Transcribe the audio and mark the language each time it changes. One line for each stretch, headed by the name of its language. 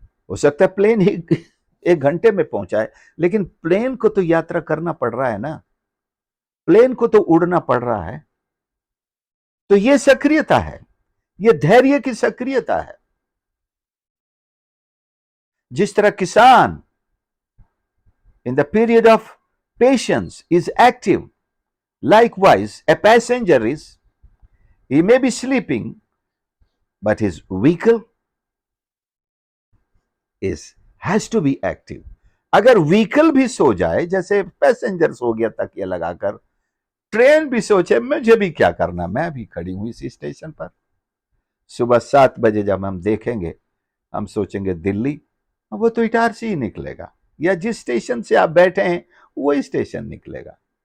Hindi: हो सकता है प्लेन ही 1 घंटे में पहुंचा है, लेकिन प्लेन को तो यात्रा करना पड़ रहा है ना, प्लेन को तो उड़ना पड़ रहा है। तो यह सक्रियता है, यह धैर्य की सक्रियता है। जिस तरह किसान
English: in the period of patience is active, likewise a passenger is, he may be sleeping, but his vehicle has to be active.
Hindi: अगर व्हीकल भी सो जाए, जैसे पैसेंजर सो गया तकिया लगाकर, ट्रेन भी सोचे मुझे भी क्या करना, मैं भी खड़ी हूं इसी स्टेशन पर। सुबह 7 बजे जब हम देखेंगे, हम सोचेंगे दिल्ली, वो तो इटारसी ही निकलेगा, या जिस स्टेशन से आप बैठे हैं वही स्टेशन निकलेगा।